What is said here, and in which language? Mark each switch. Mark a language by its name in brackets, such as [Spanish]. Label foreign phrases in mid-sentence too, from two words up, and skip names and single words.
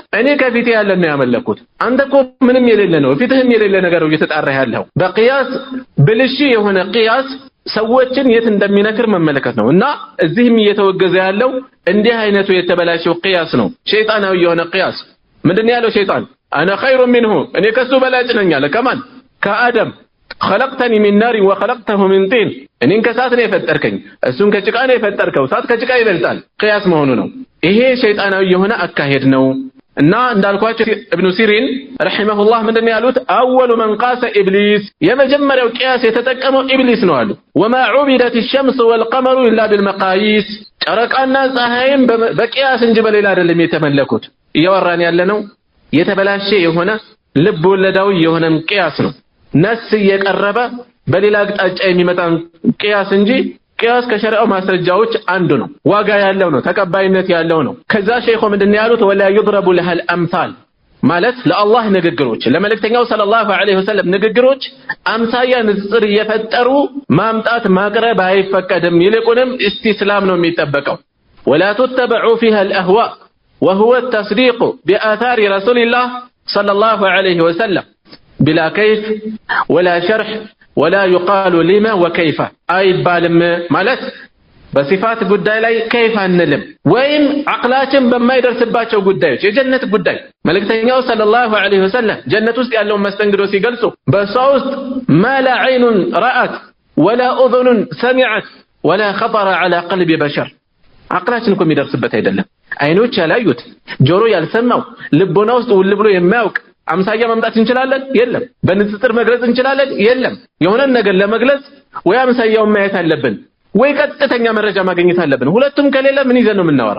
[Amharic] እኔ ከፊት ያለ ነው ያመለኩት። አንተ እኮ ምንም የሌለ ነው ፊትህም የሌለ ነገር ነው እየተጣራ ያለው። በቂያስ ብልሽ የሆነ ቂያስ ሰዎችን የት እንደሚነክር መመለከት ነው። እና እዚህም እየተወገዘ ያለው እንዲህ አይነቱ የተበላሸው ቂያስ ነው። ሸይጣናዊ የሆነ ቂያስ። ምንድነው ያለው ሸይጣን? [Arabic] أنا خير منه [Amharic] እኔ ከሱ በላጭ ነኝ አለ። ከማን? ከአደም [Arabic] خلقتني من نار وخلقته من طين [Amharic] እኔን ከእሳት ነው የፈጠርከኝ እሱን ከጭቃ ነው የፈጠርከው እሳት ከጭቃ ይበልጣል። ቂያስ መሆኑ ነው። ይሄ ሸይጣናዊ የሆነ አካሄድ ነው። እና እንዳልኳቸው ኢብኑ ሲሪን ረሂመሁላህ ምንድነው ያሉት? [Arabic] أول من قاس [Amharic] ኢብሊስ የመጀመሪያው ቂያስ የተጠቀመው ኢብሊስ ነው አሉ። [Arabic] وما عبدت الشمس والقمر الا بالمقاييس [Amharic] ጨረቃና ፀሐይም በቂያስ እንጂ በሌላ አይደለም የተመለኩት። እያወራን ያለነው የተበላሸ የሆነ ልብ ወለዳዊ የሆነ ቂያስ ነው። ነስ እየቀረበ በሌላ አቅጣጫ የሚመጣን ቂያስ እንጂ ቂያስ ከሸሪዓው ማስረጃዎች አንዱ ነው። ዋጋ ያለው ነው። ተቀባይነት ያለው ነው። ከዛ ሸይኹ ምንድነው ያሉት? [Arabic] ولا يضرب لها الأمثال [Amharic] ማለት ለአላህ ንግግሮች ለመልእክተኛው [Arabic] صلى الله عليه وسلم [Amharic] ንግግሮች አምሳያ ንጽር እየፈጠሩ ማምጣት ማቅረብ አይፈቀድም። ይልቁንም እስቲስላም ነው የሚጠበቀው። [Arabic] ولا تتبعوا فيها الاهواء وهو التصديق بآثار رسول الله صلى الله عليه وسلم بلا كيف ولا شرح ولا يقال لما وكيف [Amharic] አይባልም ማለት በሲፋት ጉዳይ ላይ كيف አንልም ወይም አቅላችን በማይደርስባቸው ጉዳዮች የጀነት ጉዳይ መልእክተኛው [Arabic] صلى الله عليه وسلم [Amharic] ጀነት ውስጥ ያለውን መስተንግዶ ሲገልጹ በሷ ውስጥ [Arabic] ما لا عين رأت ولا أذن سمعت ولا خطر على قلب بشر [Amharic] አቅላችን እኮ የሚደርስበት አይደለም። አይኖች ያላዩት ጆሮ ያልሰማው ልቦና ውስጥ ውል ብሎ የማያውቅ አምሳያ ማምጣት እንችላለን? የለም። በንጽጽር መግለጽ እንችላለን? የለም። የሆነ ነገር ለመግለጽ ወይ አምሳያውን ማየት አለብን ወይ ቀጥተኛ መረጃ ማግኘት አለብን። ሁለቱም ከሌለ ምን ይዘን ነው የምናወራው?